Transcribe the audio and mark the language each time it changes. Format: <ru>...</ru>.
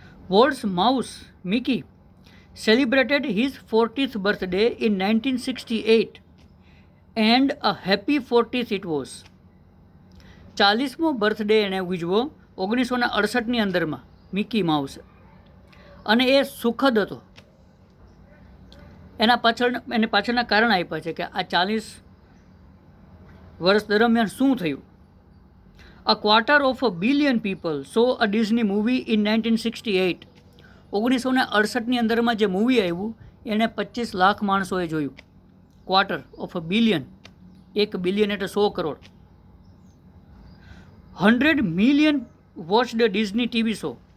<en>Walt's Mouse Mickey celebrated his 40th birthday in 1968 and a happy 40th it was.</en> <gu>40મો birthday એણે ઉજવો 1968ની અંદરમાં Mickey mouse, અને એ સુખદ હતો. એને પાછળના કારણ આપ્યા છે કે આ 40 વર્ષ દરમિયાન શું થયું.</gu> <en>A quarter of a billion people saw a Disney movie in 1968.</en> <gu>1968ની અંદરમાં જે મૂવી આવ્યું એને 25 લાખ માણસોએ જોયું.</gu> <en>quarter of a billion, 1 billion</en> <gu>એટલે 100 crore.</gu> <en>100 million watch the Disney TV show.</en>